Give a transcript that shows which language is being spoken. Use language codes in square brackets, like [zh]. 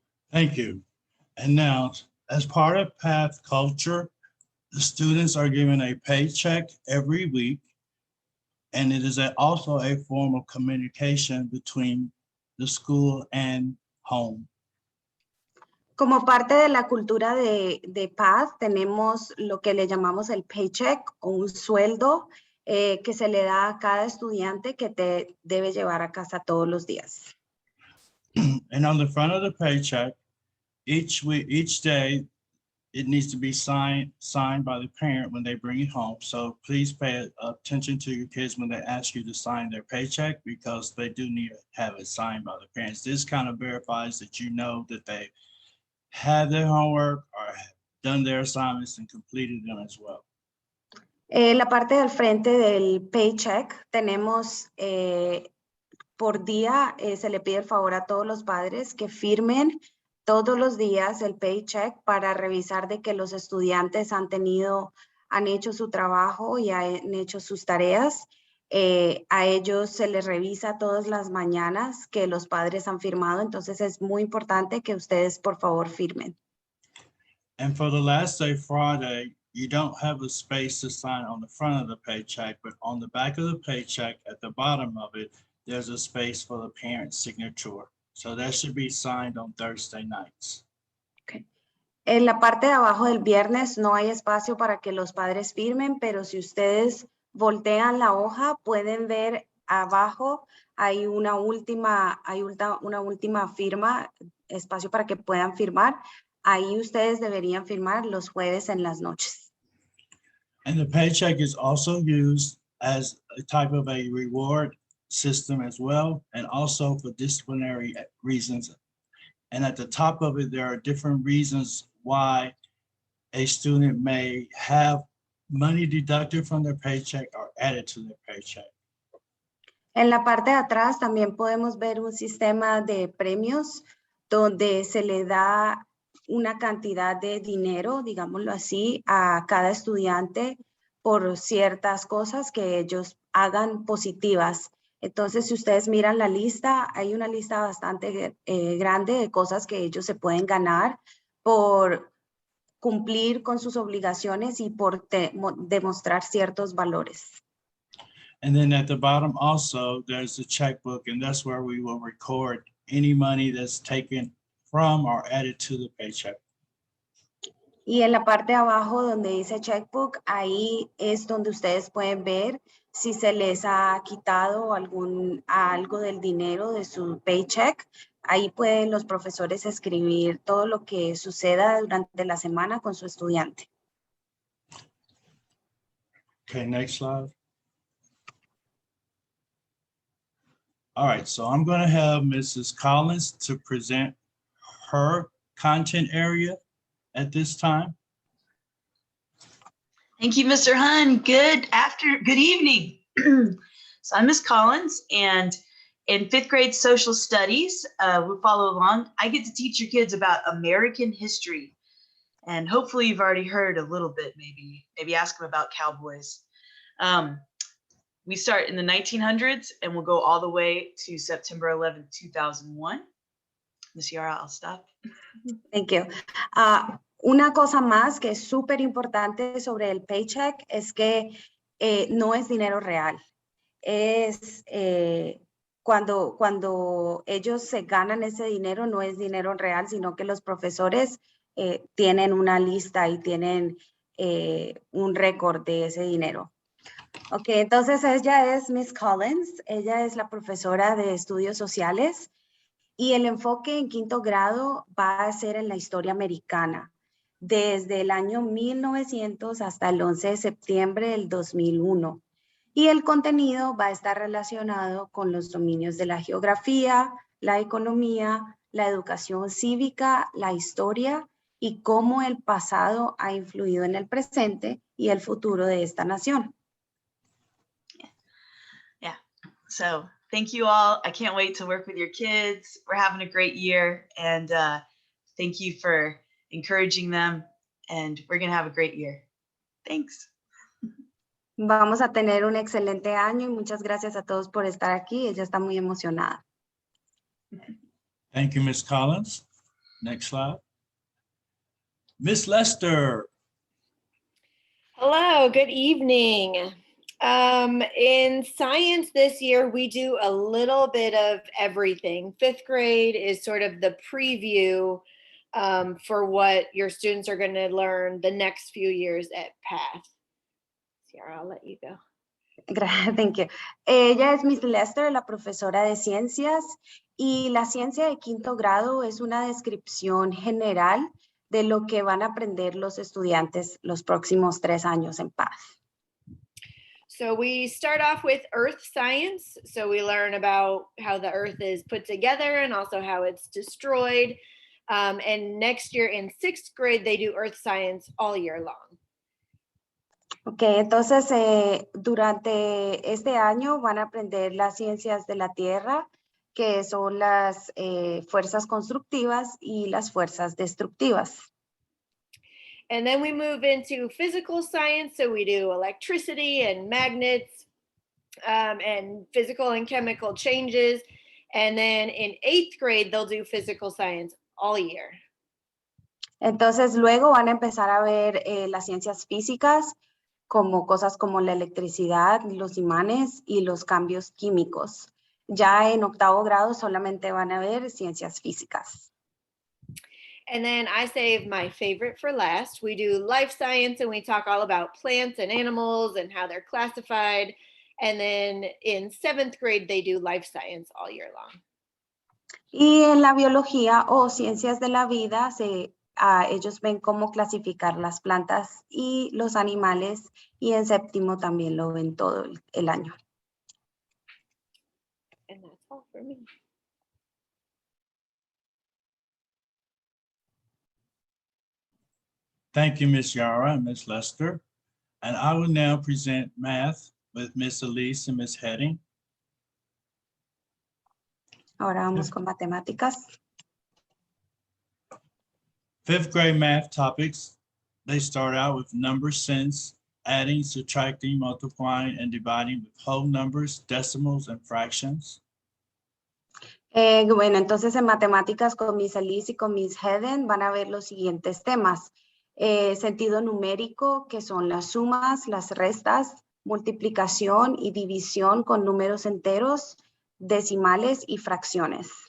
[en] Thank you. And now, as part of Path Culture, the students are given a paycheck every week, and it is also a form of communication between the school and home. [es] Como parte de la cultura de paz, tenemos lo que le llamamos el paycheck o un sueldo que se le da a cada estudiante que te debe llevar a casa todos los días. [en] And on the front of the paycheck, each day, it needs to be signed by the parent when they bring it home. So please pay attention to your kids when they ask you to sign their paycheck, because they do need to have it signed by the parents. This kind of verifies that you know that they have their homework or have done their assignments and completed them as well. [es] La parte del frente del paycheck tenemos por día, se le pide el favor a todos los padres que firmen todos los días el paycheck para revisar de que los estudiantes han hecho su trabajo y han hecho sus tareas. A ellos se les revisa todas las mañanas que los padres han firmado, entonces es muy importante que ustedes por favor firmen. [en] And for the last day, Friday, you don't have a space to sign on the front of the paycheck, but on the back of the paycheck at the bottom of it, there's a space for the parent's signature. So that should be signed on Thursday nights. Okay. [es] En la parte de abajo del viernes no hay espacio para que los padres firmen, pero si ustedes voltean la hoja, pueden ver abajo hay una última firma, espacio para que puedan firmar. Ahí ustedes deberían firmar los jueves en las noches. [en] And the paycheck is also used as a type of a reward system as well, and also for disciplinary reasons. And at the top of it, there are different reasons why a student may have money deducted from their paycheck or added to their paycheck. [es] En la parte de atrás también podemos ver un sistema de premios donde se le da una cantidad de dinero, digámoslo así, a cada estudiante por ciertas cosas que ellos hagan positivas. Entonces, si ustedes miran la lista, hay una lista bastante grande de cosas que ellos se pueden ganar por cumplir con sus obligaciones y por demostrar ciertos valores. [en] And then at the bottom also, there's a checkbook, and that's where we will record any money that's taken from or added to the paycheck. [es] Y en la parte de abajo donde dice checkbook, ahí es donde ustedes pueden ver si se les ha quitado algo del dinero de su paycheck. Ahí pueden los profesores escribir todo lo que suceda durante la semana con su estudiante. [en] Okay, next slide. All right, so I'm going to have Mrs. Collins to present her content area at this time. Thank you, Mr. Hun. Good evening. So I'm Miss Collins, and in 5th grade social studies, we'll follow along. I get to teach your kids about American history. And hopefully you've already heard a little bit, maybe ask them about cowboys. We start in the 1900s and we'll go all the way to September 11, 2001. Ms. Yara, I'll stop. Thank you. [es] Una cosa más que es súper importante sobre el paycheck es que no es dinero real. Es cuando ellos se ganan ese dinero, no es dinero real, sino que los profesores tienen una lista y tienen un récord de ese dinero. Ok, entonces ella es Miss Collins, ella es la profesora de estudios sociales y el enfoque en 5º grado va a ser en la historia americana, desde el año 1900 hasta el 11 de septiembre del 2001. Y el contenido va a estar relacionado con los dominios de la geografía, la economía, la educación cívica, la historia y cómo el pasado ha influido en el presente y el futuro de esta nación. [en] Yeah, so thank you all. I can't wait to work with your kids. We're having a great year, and thank you for encouraging them, and we're going to have a great year. Thanks. [es] Vamos a tener un excelente año y muchas gracias a todos por estar aquí. Ella está muy emocionada. [en] Thank you, Ms. Collins. Next slide. Ms. Lester. Hello, good evening. In science this year, we do a little bit of everything. 5th grade is sort of the preview for what your students are going to learn the next few years at PATH. Ciara, I'll let you go. Thank you. [es] Ella es Miss Lester, la profesora de ciencias, y la ciencia de 5º grado es una descripción general de lo que van a aprender los estudiantes los próximos 3 años en PATH. [en] So we start off with earth science. So we learn about how the earth is put together and also how it's destroyed. And next year in 6th grade, they do earth science all year long. [es] Ok, entonces durante este año van a aprender las ciencias de la Tierra, que son las fuerzas constructivas y las fuerzas destructivas. [en] And then we move into physical science. So we do electricity and magnets and physical and chemical changes. And then in 8th grade, they'll do physical science all year. [es] Entonces luego van a empezar a ver las ciencias físicas, como cosas como la electricidad, los imanes y los cambios químicos. Ya en 8º grado solamente van a ver ciencias físicas. [en] And then I save my favorite for last. We do life science and we talk all about plants and animals and how they're classified. And then in 7th grade, they do life science all year long. [es] Y en la biología o ciencias de la vida, ellos ven cómo clasificar las plantas y los animales, y en 7º también lo ven todo el año. [en] And that's all for me. Thank you, Ms. Yara and Ms. Lester. And I will now present math with Ms. Elise and Ms. Heading. [es] Ahora vamos con matemáticas. [en] 5th grade math topics. They start out with number sense, adding, subtracting, multiplying, and dividing with whole numbers, decimals, and fractions. [es] Bueno, entonces en matemáticas con Miss Elise y con Miss Heaven van a ver los siguientes temas. Sentido numérico, que son las sumas, las restas, multiplicación y división con números enteros, decimales y fracciones.